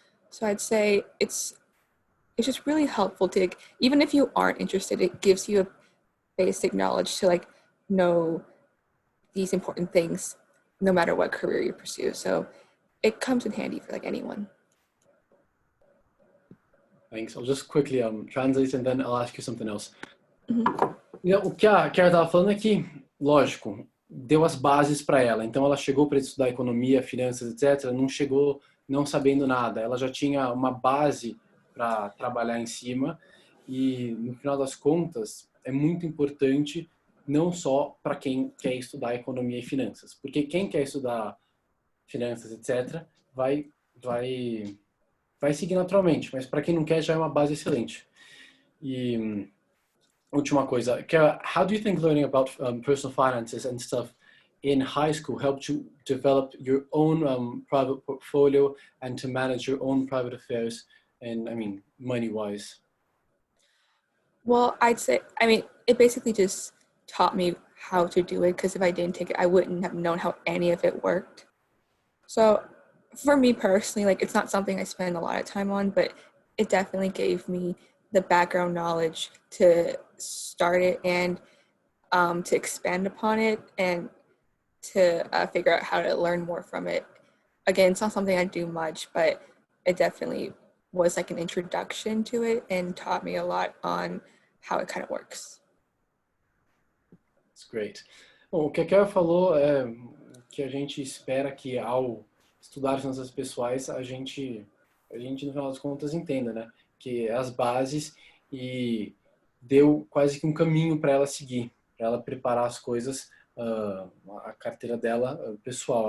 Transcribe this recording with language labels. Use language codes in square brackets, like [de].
[en] So I'd say it's just really helpful to, even if you aren't interested, it gives you a basic knowledge to know these important things no matter what career you pursue. So it comes in handy for anyone. Thanks. I'll just quickly translate and then I'll ask you something else. [pt] O que a Kara estava falando é que, lógico, deu as bases para ela. Então ela chegou para estudar economia, finanças, etc. Não chegou não sabendo nada. Ela já tinha uma base para trabalhar em cima e, no final das contas, é muito importante não só para quem quer estudar economia e finanças, porque quem quer estudar finanças, etc., vai seguir naturalmente, mas para quem não quer já é uma base excelente. E última coisa, [en] Kara, how do you think learning about personal finances and stuff in high school helped you develop your own private portfolio and to manage your own private affairs, and money-wise? Well, I'd say, it basically just taught me how to do it, because if I didn't take it, I wouldn't have known how any of it worked. So for me personally, it's not something I spend a lot of time on, but it definitely gave me the background knowledge to start it and to expand upon it and to figure out how to learn more from it. Again, it's not something I do much, but it definitely was an introduction to it and taught me a lot on how it kind of works. That's great. [pt] Bom, o que a Kara falou é que a gente espera que ao estudar finanças pessoais a gente no final das contas entenda, né? Que as bases, e deu quase que um caminho para ela seguir, para ela preparar as coisas, a carteira dela pessoal.